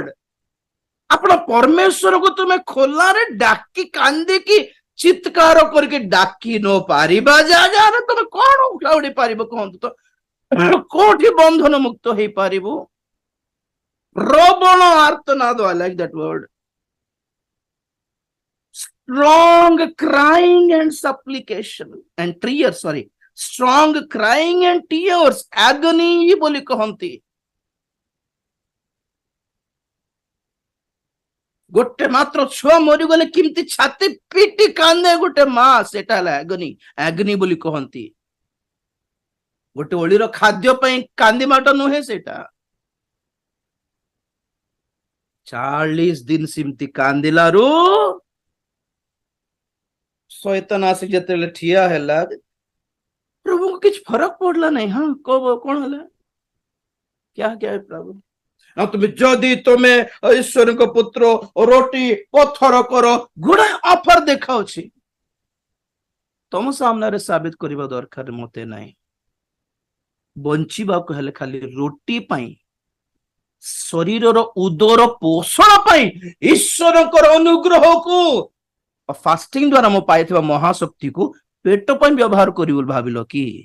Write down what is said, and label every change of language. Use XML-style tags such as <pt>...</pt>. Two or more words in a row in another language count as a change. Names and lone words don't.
<or>ଆପଣ ପରମେଶ୍ୱରକୁ ତୁମେ ଖୋଲାରେ ଡାକି କାନ୍ଦିକି ଚିତ୍କାର କରିକି ଡାକି ନ ପାରିବା ଜାଗାରେ ତମେ କଣ ଉଠାଉଡି ପାରିବ କୁହନ୍ତୁ ତ? କୋଉଠି ବନ୍ଧନ ମୁକ୍ତ ହେଇପାରିବୁ? ପ୍ରବଳ ଆର୍ତ୍ତନାଦ,</or> <en>I like that word. Strong crying and supplication and tears, sorry, strong crying and tears, agony</en> <or>ବୋଲି କହନ୍ତି। ଗୋଟେ ମାତ୍ର ଛୁଆ ମରିଗଲେ କେମିତି ଛାତି ପିଟି କାନ୍ଦେ ଗୋଟେ ମା, ସେଟା ହେଲା ଆଗନି। ଆଗନି ବୋଲି କହନ୍ତି। ଗୋଟେ ଓଳିର ଖାଦ୍ୟ ପାଇଁ କାନ୍ଦିବାଟା ନୁହେଁ ସେଟା। 40 ଦିନ ସେମିତି କାନ୍ଦିଲାରୁ ଶୈତାନ ଆସି ଯେତେବେଳେ ଠିଆ ହେଲା, ପ୍ରଭୁଙ୍କୁ କିଛି ଫରକ ପଡିଲା ନାହିଁ। ହଁ, କଣ ହେଲା?</or> <hi>क्या क्या है प्रभु?</hi> <or>ଯଦି ତୁମେ ଈଶ୍ୱରଙ୍କ ପୁତ୍ର ରୋଟି ପଥର କର, ଗୁଡାଏ ଅଫର ଦେଖାଉଛି। ତମ ସାମ୍ନାରେ ସାବିତ କରିବା ଦରକାର ମତେ ନାହିଁ। ବଞ୍ଚିବାକୁ ହେଲେ ଖାଲି ରୁଟି ପାଇଁ, ଶରୀରର ଉଦର ପୋଷଣ ପାଇଁ ଈଶ୍ୱରଙ୍କର ଅନୁଗ୍ରହକୁ ଫାଷ୍ଟିଂ ଦ୍ଵାରା ମୁଁ ପାଇଥିବା ମହାଶକ୍ତିକୁ ପେଟ ପାଇଁ ବ୍ୟବହାର କରିବି ବୋଲି ଭାବିଲ କି?</or>